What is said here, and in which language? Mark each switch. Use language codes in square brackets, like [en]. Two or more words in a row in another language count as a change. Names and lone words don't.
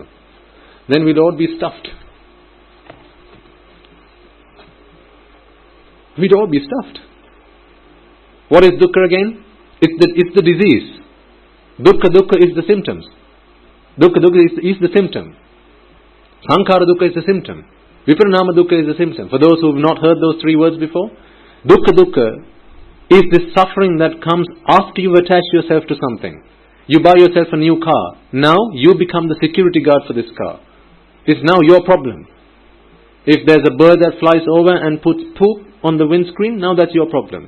[en] Then we'd all be stuffed. We'd all be stuffed. What is dukkha again? It's the disease. Dukkha is the symptoms. Dukkha is the symptom. [pi] Sankhara dukkha [en] is the symptom. [pi] Viparinama dukkha [en] is the symptom. For those who have not heard those three words before, dukkha is this suffering that comes after you've attached yourself to something. You buy yourself a new car. Now you become the security guard for this car. It's now your problem. If there's a bird that flies over and puts poop on the windscreen, now that's your problem.